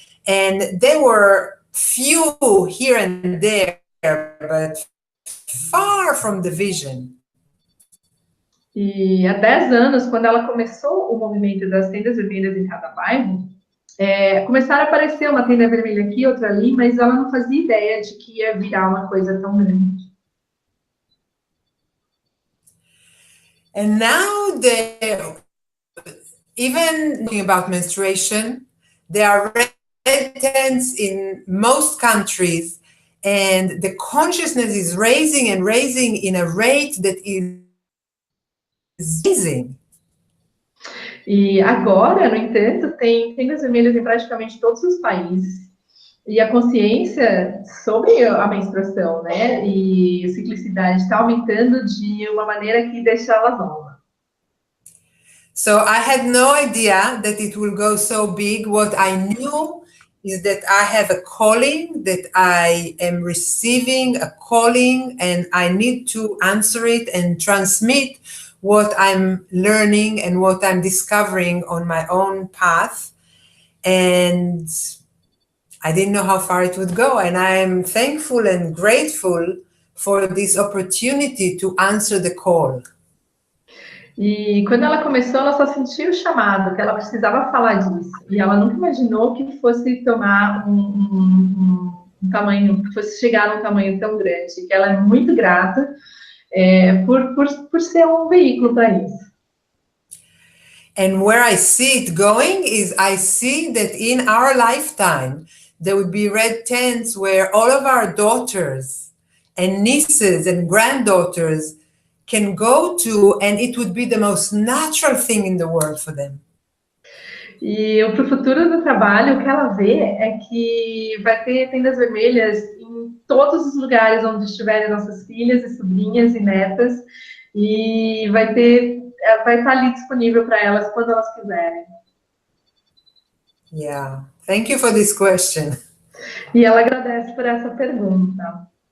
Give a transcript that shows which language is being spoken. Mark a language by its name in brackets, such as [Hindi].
[English] And there were few here and there, but far from the vision. [Portuguese] E há 10 anos, quando ela começou o movimento das tendas vermelhas em cada bairro, começaram a aparecer uma tenda vermelha aqui, outra ali, mas ela não fazia ideia de que ia virar uma coisa tão grande. [English] And now, even talking about menstruation, there are red tents in most countries, and the consciousness is raising and raising in a rate that is amazing. [Portuguese] E agora, no entanto, tem tendas vermelhas em praticamente todos os países. E a consciência sobre a menstruação, né, e a ciclicidade está aumentando de uma maneira que deixa ela nova. [English] So I had no idea that it will go so big. What I knew is that I have a calling, that I am receiving a calling, and I need to answer it and transmit what I'm learning and what I'm discovering on my own path. And I didn't know how far it would go. And I am thankful and grateful for this opportunity to answer the call. [Portuguese] E quando ela começou, ela só sentiu o chamado, que ela precisava falar disso. E ela nunca imaginou que fosse tomar um tamanho, que fosse chegar a um tamanho tão grande. Que ela é muito grata por ser um veículo para isso. [English] And where I see it going is I see that in our lifetime, there would be red tents where all of our daughters and nieces and granddaughters can go to, and it would be the most natural thing in the world for them. [Portuguese] E para o futuro do trabalho, o que ela vê é que vai ter tendas vermelhas em todos os lugares onde estiverem nossas filhas e sobrinhas e netas, e vai estar ali disponível para elas quando elas quiserem. [English] Yeah, thank you for this question. [Portuguese] E ela agradece por essa pergunta.